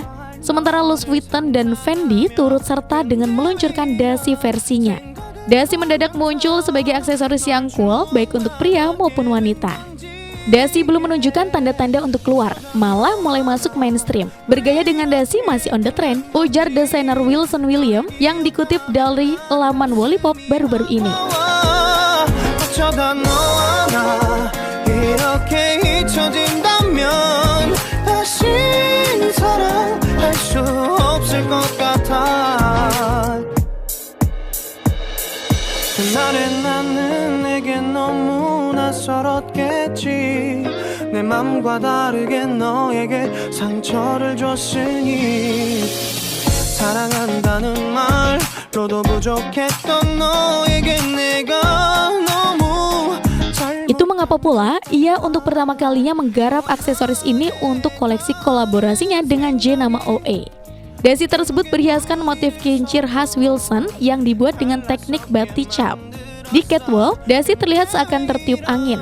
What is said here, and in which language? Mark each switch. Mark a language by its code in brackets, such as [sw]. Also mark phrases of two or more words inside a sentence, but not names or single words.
[id] Sementara Louis Vuitton dan Fendi turut serta dengan meluncurkan Dasi versinya. Dasi mendadak muncul sebagai aksesoris yang cool baik untuk pria maupun wanita. Dasi belum menunjukkan tanda-tanda untuk keluar, malah mulai masuk mainstream. Bergaya dengan Dasi masih [en] on the trend, [id] ujar desainer Wilson William yang dikutip dari laman Wallapop baru-baru ini. [ko] 어쩌다 너와 나 이렇게 잊혀진다면 다시 사랑할 수 없을 것 같아. 그날의 나는 내게 너무 낯설었겠지. 내 맘과 다르게 너에게 상처를 줬으니 사랑한다는 말로도 부족했던 너에게 내가 [id] Itu mengapa pula ia untuk pertama kalinya menggarap aksesoris ini untuk koleksi kolaborasinya dengan J nama OA. Dasi tersebut berhiaskan motif kincir khas Wilson yang dibuat dengan teknik batik cap. Di catwalk, Dasi terlihat seakan tertiup angin.